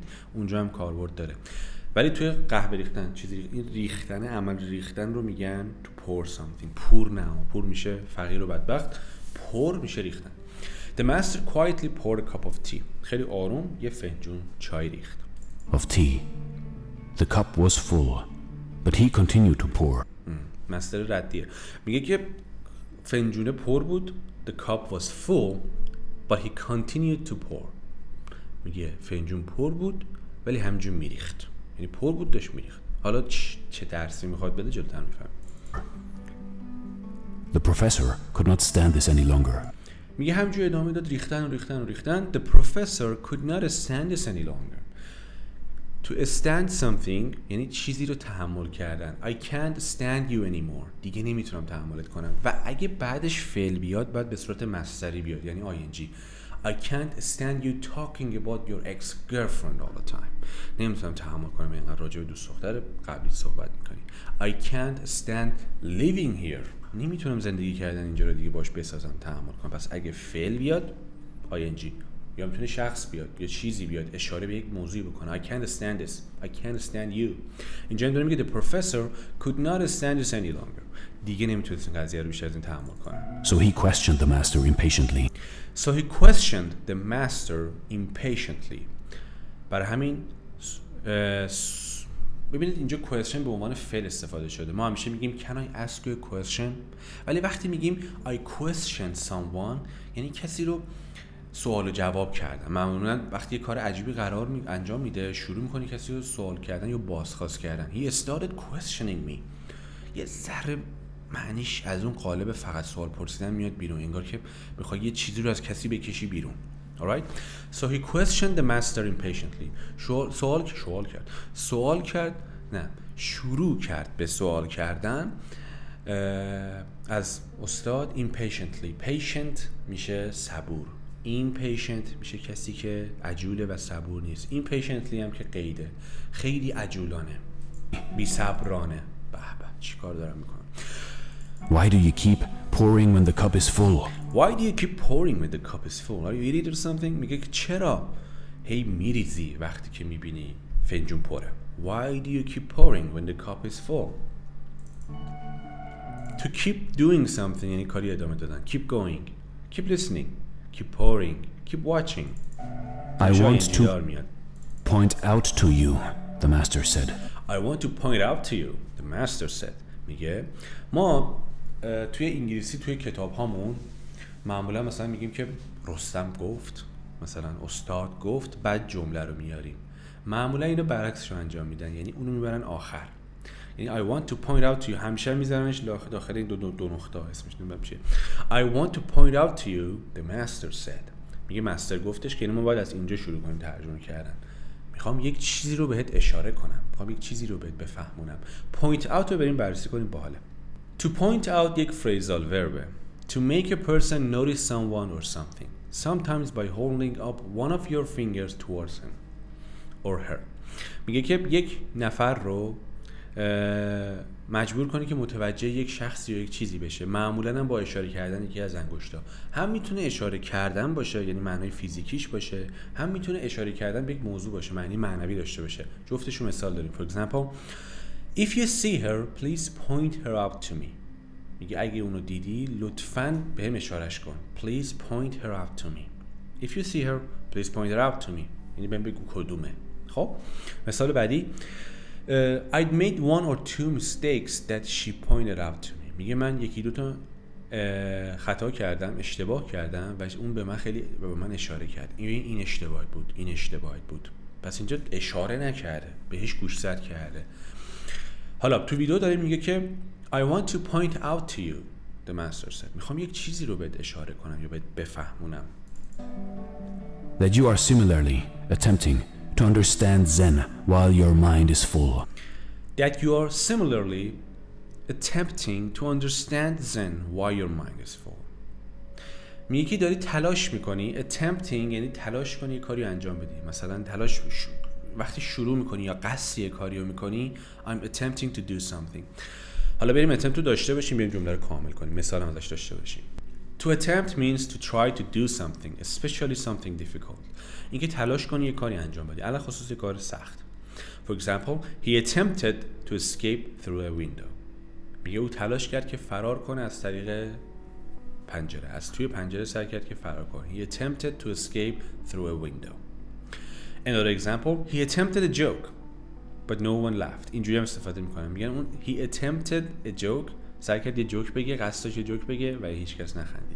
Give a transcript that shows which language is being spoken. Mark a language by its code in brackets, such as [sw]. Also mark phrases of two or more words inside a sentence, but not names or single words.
[fa] اونجا هم کاربرد داره. ولی توی قهوه ریختن این ریختن، عمل ریختن رو میگن [en] to pour something. [fa] پور میشه فقیر و بدبخت، pour میشه ریختن. [en] The master quietly poured a cup of tea. [fa] خیلی آروم یه فنجون چای ریخت. [en] of tea. The cup was full, but he continued to pour. [fa] مستر ردیه. میگه که فنجونه پر بود. [en] The cup was full, but he continued to pour. [fa] میگه فنجون پر بود ولی همجون میریخت. یعنی پر بود داشت میریخت. حالا چه درسی میخواد بده جلوتر میفهم. [en] The professor could not stand this any longer. [fa] میگه همجور ادامه داد ریختن. [en] The professor could not stand this any longer. To stand something [fa] یعنی چیزی رو تحمل کردن. [en] I can't stand you anymore. [fa] دیگه نمیتونم تحملت کنم. و اگه بعدش فعل بیاد باید به صورت مصدری بیاد، یعنی ing. [en] I can't stand you talking about your ex-girlfriend all the time. [fa] نمیتونم تحمل کنم اینقدر راجع به دوست دختر قبلی صحبت میکنی. [en] I can't stand living here. [fa] نمیتونم زندگی کردن اینجا رو دیگه باش بسازم، تحمل کنم. پس اگه فعل بیاد ing، یا میتونه شخص بیاد یا چیزی بیاد اشاره به یک موضوعی بکنه. [en] I can't stand this. I can't stand you. [fa] اینجا داره میگه [en] the professor could not stand this any longer. [fa] دیگه نمیتونست این قضیه رو بیشتر از این تحمل کنه. [en] So he questioned the master impatiently. [fa] برای همین ببینید اینجا question به عنوان فعل استفاده شده. ما همیشه میگیم [en] can I ask you a question، [fa] ولی وقتی میگیم [en] I question someone [fa] یعنی کسی رو سوال و جواب کردن. معمولا وقتی یه کار عجیبی انجام میده شروع میکنه کسی رو سوال کردن یا بازخواست کردن. [en] He started questioning me. [fa] یه ذره معنیش از اون قالب فقط سوال پرسیدن میاد بیرون، انگار که بخوای یه چیزی رو از کسی بکشی بیرون. [en] Alright? So he questioned the master impatiently. [fa] شروع کرد به سوال کردن از استاد impatiently. Patient میشه صبور. impatient میشه کسی که عجوله و صبور نیست. impatiently هم که قیده، خیلی عجولانه، بی صبرانه. به به چیکار دارم میکنم. [en] Why do you keep pouring when the cup is full? Why do you keep pouring when the cup is full? Are you idiot or something? [fa] میگه که چرا هی میریزی وقتی که میبینی فنجون پره. [en] Why do you keep pouring when the cup is full? To keep doing something [fa] یعنی کاری ادامه دادن. [en] Keep going. Keep listening. Keep pouring. Keep watching. I want to point out to you, the master said. I want to point out to you, the master said. [fa] میگه ما توی انگلیسی توی کتاب هامون معمولا مثلا میگیم که رستم گفت، مثلا استاد گفت، بعد جمله رو میاریم. معمولا اینو برعکسش انجام میدن، یعنی اونو میبرن آخر. یعنی [en] I want to point out to you [fa] همیشه میذارنش داخل این دو نقطه اسمش نمیدونم چیه. [en] I want to point out to you the master said. [fa] میگه مستر گفتش که ما باید از اینجا شروع کنیم ترجمه کردن. میخوام یک چیزی رو بهت اشاره کنم، میخوام یک چیزی رو بهت بفهمونم. [en] point out [fa] رو بریم بررسی کنیم باحاله. [en] To point out یک phrasal verb. To make a person notice someone or something. Sometimes by holding up one of your fingers towards him or her. [fa] میگه که یک نفر رو مجبور کنی که متوجه یک شخصی یا یک چیزی بشه. معمولا هم با اشاره کردن یکی از انگشتا. هم میتونه اشاره کردن باشه یعنی معنای فیزیکیش باشه، هم میتونه اشاره کردن به یک موضوع باشه معنی معنوی داشته باشه. جفتشو مثال داریم. [en] For example, if you see her, please point her out to me. [fa] میگه اگه اونو دیدی لطفاً بهم اشارهش کن. [en] Please point her out to me. If you see her, please point her out to me. [fa] یعنی بهم بگو کدومه. خب مثال بعدی [en] I'd made one or two mistakes that she pointed out to me. [fa] میگه من یکی دو تا خطا کردم، اشتباه کردم و اون به من اشاره کرد. این اشتباهت بود. پس اینجا اشاره نکرده، بهش گوشزد کرده. حالا تو ویدیو داره میگه که [en] I want to point out to you the master said. [fa] میخوام یک چیزی رو بهت اشاره کنم یا بهت بفهمونم. [en] That you are similarly attempting to understand Zen while your mind is full. That you are similarly attempting to understand Zen while your mind is full. [fa] میگه که داری تلاش میکنی. attempting یعنی تلاش کنی یه کاری انجام بدی. مثلا تلاش وقتی شروع میکنی یا قصد یه کاری رو میکنی [en] I'm attempting to do something. [fa] حالا بریم attempt رو داشته باشیم، بریم جمله رو کامل کنیم. مثال هم ازش داشته باشیم. [en] To attempt means to try to do something, especially something difficult. [fa] اینکه تلاش کنی یه کاری انجام بدی، علاوه خصوص کار سخت. [en] For example, he attempted to escape through a window. [fa] میگه او تلاش کرد که فرار کنه از طریق پنجره. از توی پنجره سعی کرد که فرار کنه. [en] He attempted to escape through a window. Another example, he attempted a joke, but no one laughed. [fa] اینجوری هم استفاده میکنم. میگن اون [en] he attempted a joke، [fa] سعی کرد یه جوک بگه، قصدش یه جوک بگه و هیچ کس نخندید.